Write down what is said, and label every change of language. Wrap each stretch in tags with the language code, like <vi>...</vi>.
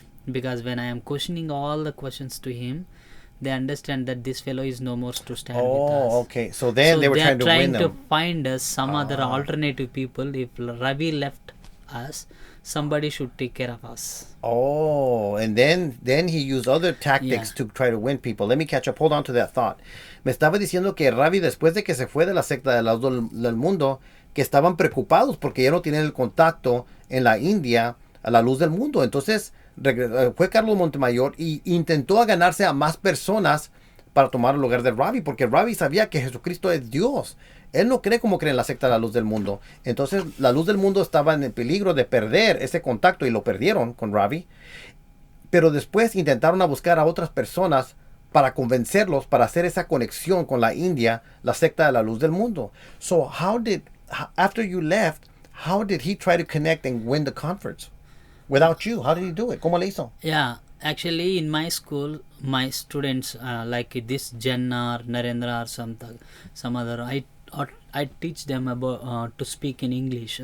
<en>Because when I am questioning all the questions to him, they understand that this fellow is no more to stand with us. Okay. So then they were trying to win them. They are trying to find us some other alternative people. If Ravi left us, somebody should take care of us. And then he used other tactics to try to win people. Let me catch up. Hold on to that thought.</en> <es>Me estaba diciendo que Ravi, después de que se fue de la secta de la Luz del Mundo, que estaban preocupados porque ya no tienen el contacto en la India a la Luz del Mundo. Entonces fue Carlos Montemayor y intentó ganarse a más personas para tomar el lugar de Ravi, porque Ravi sabía que Jesucristo es Dios. Él no cree como cree en la secta de la Luz del Mundo. Entonces la Luz del Mundo estaba en el peligro de perder ese contacto y lo perdieron con Ravi. Pero después intentaron a buscar a otras personas para convencerlos, para hacer esa conexión con la India, la secta de la Luz del Mundo.</es> <en>So after you left, how did he try to connect and win the converts? Without you, how did he do it?</en> <es>¿Cómo le hizo?</es> <en>Yeah, Actually, in my school, my students like this Jen or Narendra or some other, I teach them about to speak in English.</en>